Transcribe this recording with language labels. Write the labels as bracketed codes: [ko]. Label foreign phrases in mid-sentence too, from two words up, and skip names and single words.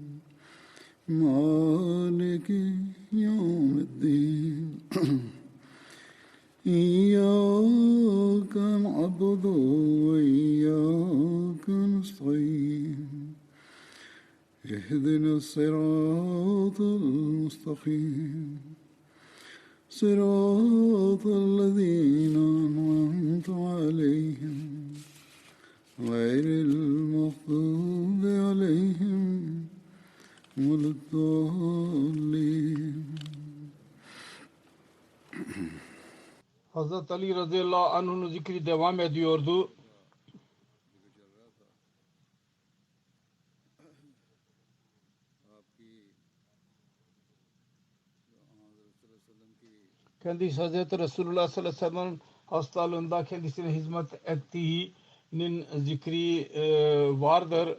[ar] مالك يوم الدين إياك نعبد وإياك نستعين اهدنا الصراط المستقيم صراط الذين أنعمت عليهم غير المغضوب عليهم ولا الضالين. [tr] Hazreti Ali [ar] رضي الله عنه'ın [tr] zikri devam ediyordu. Kendisi Hazreti Resulullah [ar] صلى الله عليه وسلم [tr] hastalığında kendisine hizmet ettiğinin zikri vardır.